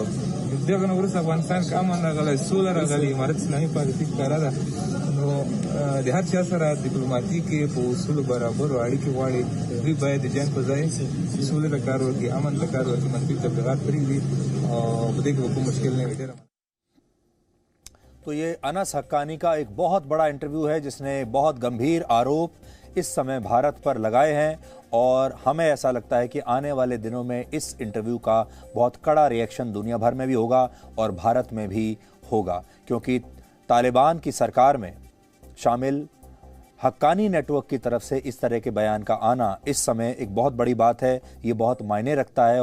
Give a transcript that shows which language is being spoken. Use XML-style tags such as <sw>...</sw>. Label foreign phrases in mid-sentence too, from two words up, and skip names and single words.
<ps>دغه نه وروسته افغانستان کې امن راغلی، سوله راغلې، امارت اسلامي پالیسي ښکاره ده. نو د هر چا سره ډیپلوماټیکي په اصولو برابر اړیکې غواړي. دوی باید د جنګ په ځای سولې ته کار وکړي، امن ته کار وکړي، منفي تبلیغات پرېږدي او په دې کې به کوم مشکل نه وي.</ps> <hi>तो ये अनस हक्कानी का एक बहुत बड़ा इंटरव्यू है जिसने बहुत गंभीर आरोप इस समय भारत पर लगाए हैं और हमें ऐसा लगता है कि आने वाले दिनों में इस इंटरव्यू का बहुत कड़ा रिएक्शन दुनिया भर में भी होगा और भारत में भी होगा, क्योंकि तालिबान की सरकार में शामिल हक्कानी नेटवर्क की तरफ से इस तरह के बयान का आना इस समय एक बहुत बड़ी बात है, ये बहुत मायने रखता है।</hi>